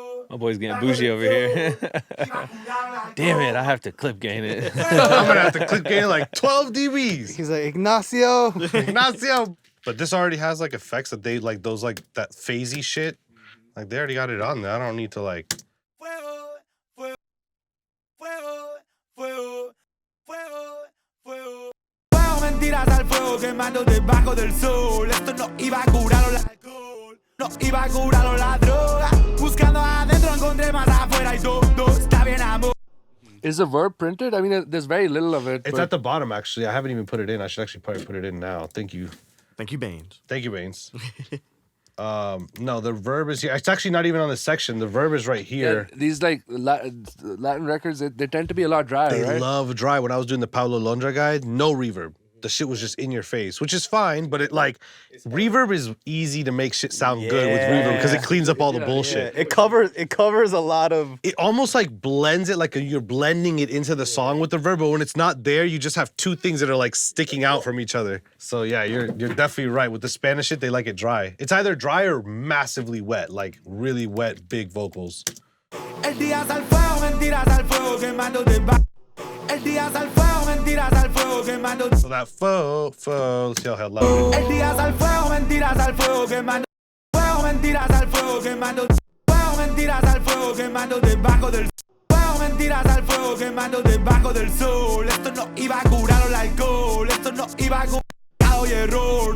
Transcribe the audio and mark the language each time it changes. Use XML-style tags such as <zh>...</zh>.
<en>My boy's getting bougie over here. Damn it, I have to clip gain it. I'm gonna have to clip gain like 12 dBs. He's like, Ignacio. Ignacio. But this already has like effects that they like those like that phasey shit. Like they already got it on there. I don't need to like.</en> <es>Mentiras al fuego, quemando debajo del sol. Esto no iba a curarlo el alcohol, no iba a curarlo la droga. Buscando adentro encontré más afuera y todo está bien, amor.</es> <en>Is the verb printed? I mean, there's very little of it. It's at the bottom actually. I haven't even put it in. I should actually probably put it in now. Thank you. Thank you, Bainz. Thank you, Bainz. No, the verb is here. It's actually not even on the section. The verb is right here. Yeah, these like Latin records, they tend to be a lot drier, They right? love dry. When I was doing the Pablo Londra guide, no reverb. The shit was just in your face, which is fine, but it like reverb is easy to make shit sound good with reverb because it cleans up all the bullshit. Yeah, it covers a lot of. It almost like blends it like you're blending it into the song with the verb, but when it's not there, you just have two things that are like sticking out from each other. So yeah, you're definitely right. With the Spanish shit, they like it dry. It's either dry or massively wet, like really wet, big vocals.</en> <es>El día al fuego, mentiras al fuego, quemando debajo. El día al fuego, mentiras al fuego, quemando.</es> <en>So that let's see how loud.</en> <es>El día al fuego, mentiras al fuego, quemando. Fuego, mentiras al fuego, quemando. Fuego, mentiras al fuego, quemando debajo del. Fuego, mentiras al fuego, quemando debajo del sol. Esto no iba a curarlo el alcohol, esto no iba a curar y error.</es>